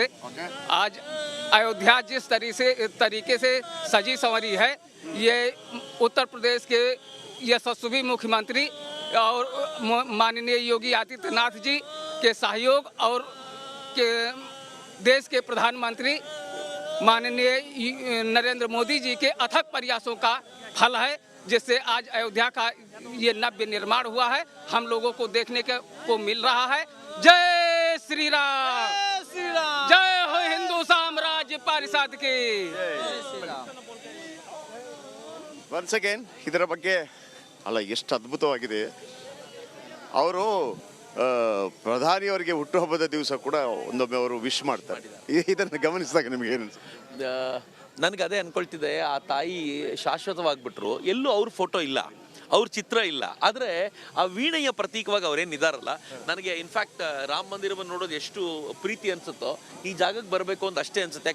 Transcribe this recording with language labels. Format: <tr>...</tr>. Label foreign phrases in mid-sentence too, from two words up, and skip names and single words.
<hi>आज अयोध्या जिस तरीके से सजी संवरी है, ये उत्तर प्रदेश के यशस्वी मुख्यमंत्री और माननीय योगी आदित्यनाथ जी के सहयोग और के देश के प्रधानमंत्री माननीय नरेंद्र मोदी जी के अथक प्रयासों का फल है, जिससे आज अयोध्या का ये नव्य निर्माण हुआ है, हम लोगों को देखने को मिल रहा है। जय श्री राम, जय हो हिंदू साम्राज्य परिषद की।</hi> <en>once again</en> <kn>ಇದರ ಬಗ್ಗೆ ಅಲ್ಲ, ಎಷ್ಟು ಅದ್ಭುತವಾಗಿದೆ. ಅವರು ಪ್ರಧಾನಿಯವರಿಗೆ ಹುಟ್ಟುಹಬ್ಬದ ದಿವಸ ಕೂಡ ಒಂದೊಮ್ಮೆ ಅವರು ವಿಶ್ ಮಾಡ್ತಾರೆ. ಇದನ್ನು ಗಮನಿಸಿದಾಗ ನಿಮ್ಗೆ ಏನು ನನಗೆ ಅದೇ ಅನ್ಕೊಳ್ತಿದ್ದೆ, ಆ ತಾಯಿ ಶಾಶ್ವತವಾಗ್ಬಿಟ್ರು, ಎಲ್ಲೂ ಅವ್ರ ಫೋಟೋ ಇಲ್ಲ, ಅವ್ರ ಚಿತ್ರ ಇಲ್ಲ, ಆದರೆ ಆ ವೀಣೆಯ ಪ್ರತೀಕವಾಗಿ ಅವರೇನಿದಾರಲ್ಲ, ನನಗೆ ಇನ್ಫ್ಯಾಕ್ಟ್ ರಾಮ ಮಂದಿರವನ್ನು ನೋಡೋದು ಎಷ್ಟು ಪ್ರೀತಿ ಅನ್ಸುತ್ತೋ ಈ ಜಾಗಕ್ಕೆ ಬರಬೇಕು ಅಂತ ಅಷ್ಟೇ ಅನ್ಸುತ್ತೆ.</kn>